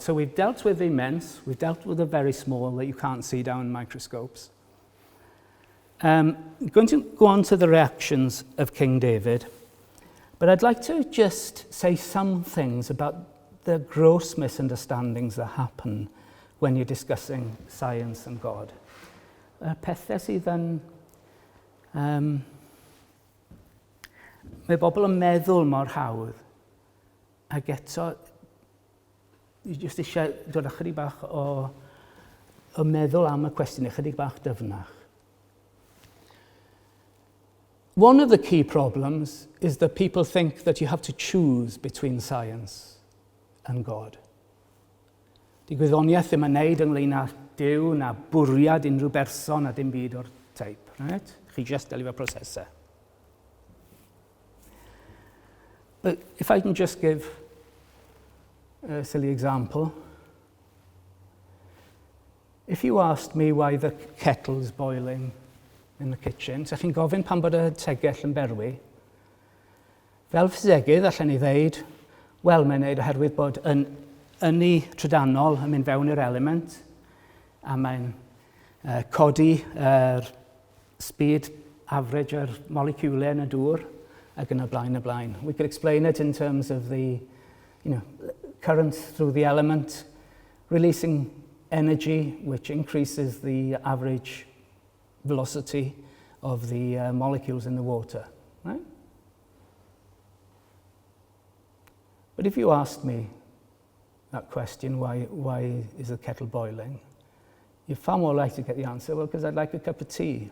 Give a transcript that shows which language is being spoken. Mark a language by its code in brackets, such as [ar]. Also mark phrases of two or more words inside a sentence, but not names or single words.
[en] So we've dealt with the immense, we've dealt with the very small that you can't see down in microscopes. I'm going to go on to the reactions of King David, but I'd like to just say some things about the gross misunderstandings that happen when you're discussing science and God. [cy] Pethau sydd yn mae bobl yn meddwl mor hawdd, ac eto, jyst eisiau dod â chydig bach o meddwl am y cwestiwn, chydig bach dyfnach. [en] One of the key problems is that people think that you have to choose between science and God. [cy] Di gwyddoniaeth ddim yn neud ynglyn â Duw, na bwriad unrhyw berson a dim byd o'r teip. [en] Right? [cy] Chi just delio efo prosesau. [en] But if I can just give a silly example. If you asked me why the kettle's boiling in the kitchen, [cy] so chi'n gofyn pan bod y tegell yn berwi, fel ffisegydd allan ni ddeud, wel, mae'n neud oherwydd bod ynni trydanol yn mynd fewn i'r element, a mae'n codi [en] speed average [cy] o'r moleciwlau yn y dŵr, ac yn y blaen. [en] We could explain it in terms of the current through the element, releasing energy which increases the average velocity of the molecules in the water. Right? But if you asked me that question, why is the kettle boiling, you're far more likely to get the answer, well, because I'd like a cup of tea.